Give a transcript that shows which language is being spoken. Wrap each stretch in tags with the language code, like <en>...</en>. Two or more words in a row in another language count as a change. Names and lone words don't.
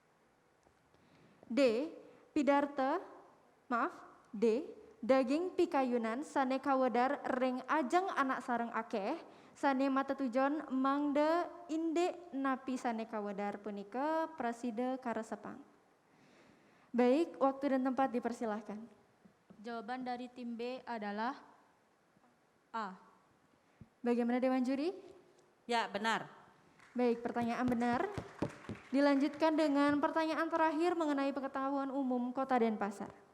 <ban>D. Daging pikayunan sane kawedar ring ajeng anak sareng akeh sane matetujon mangde indek napi sane kawedar punika preside karesepang.</ban> <id>Baik, waktu dan tempat dipersilahkan. Jawaban dari tim B adalah A. Bagaimana Dewan Juri? Ya, benar. Baik, pertanyaan benar. Dilanjutkan dengan pertanyaan terakhir mengenai pengetahuan umum Kota Denpasar.</id>